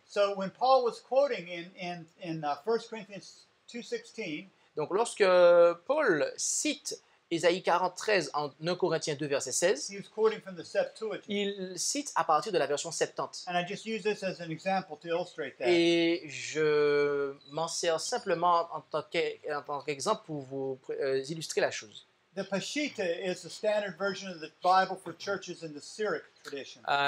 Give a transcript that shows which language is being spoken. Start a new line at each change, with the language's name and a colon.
English: So when Paul was quoting in 1 Corinthians 2:16,
French: Donc lorsque Paul cite Ésaïe 43 en 1 Corinthiens 2, verset 16,
English: he was quoting from the Septuagint.
French: il cite à partir de la version Septante.
English: And I just use this as an example to illustrate that.
French: Et je m'en sers simplement en tant qu'exemple pour vous illustrer la chose.
English: The Peshitta is the standard version of the Bible for churches in the Syriac tradition.